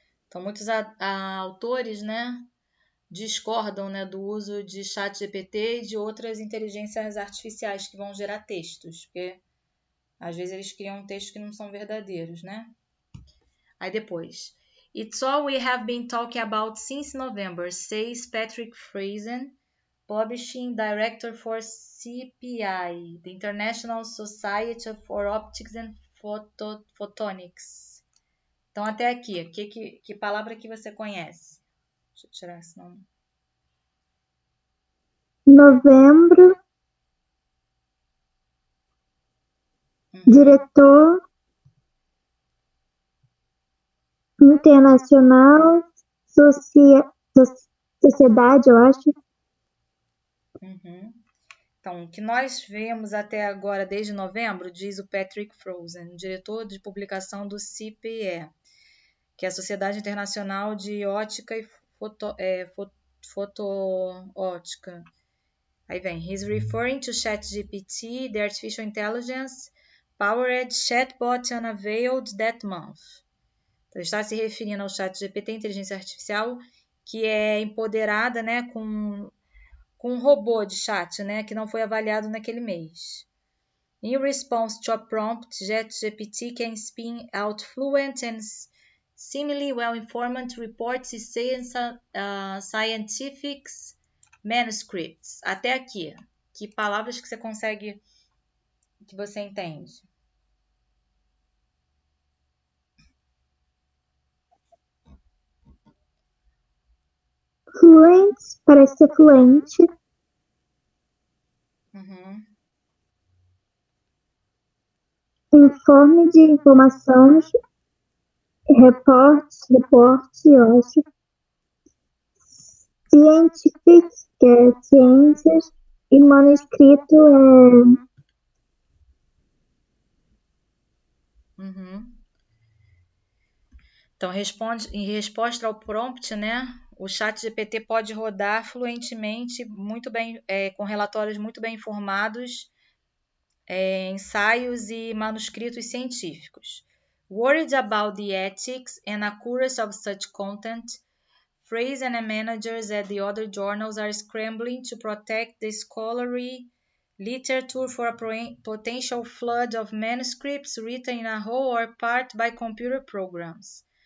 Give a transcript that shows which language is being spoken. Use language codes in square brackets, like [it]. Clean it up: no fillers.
[pt] Então, muitos autores, né, discordam, né, do uso de ChatGPT e de outras inteligências artificiais que vão gerar textos, porque às vezes eles criam textos que não são verdadeiros, né? Aí depois, [en] it's all we have been talking about since November, says Patrick Friesen, Publishing Director for CPI, the International Society for Optics and Photonics. [pt] Então, até aqui, que palavra que você conhece? Deixa eu tirar esse nome. Novembro. Diretor Internacional Sociedade, eu acho. Então, o que nós vemos até agora, desde novembro, diz o Patrick Friesen, diretor de publicação do CPE, que é a Sociedade Internacional de Ótica e Fotoótica. Aí vem, [en] he's referring to ChatGPT, the artificial intelligence powered chatbot unveiled that month. [pt] Então, está se referindo ao ChatGPT, inteligência artificial, que é empoderada, né, com um robô de chat, né, que não foi avaliado naquele mês. [en] In response to a prompt, ChatGPT can spin out fluent and seemingly well-informed reports e scientific manuscripts. [pt] Até aqui. Que palavras que você entende? Fluent, parece ser fluente. Informe de informações, reporte, eu acho. Scientific, que é ciências, e manuscrito Então, em resposta ao prompt, né, o ChatGPT pode rodar fluentemente, muito bem, com relatórios muito bem informados, ensaios e manuscritos científicos. [en] Worried about the ethics and accuracy of such content, Friesen and managers at the other journals are scrambling to protect the scholarly literature for a potential flood of manuscripts written in a whole or part by computer programs.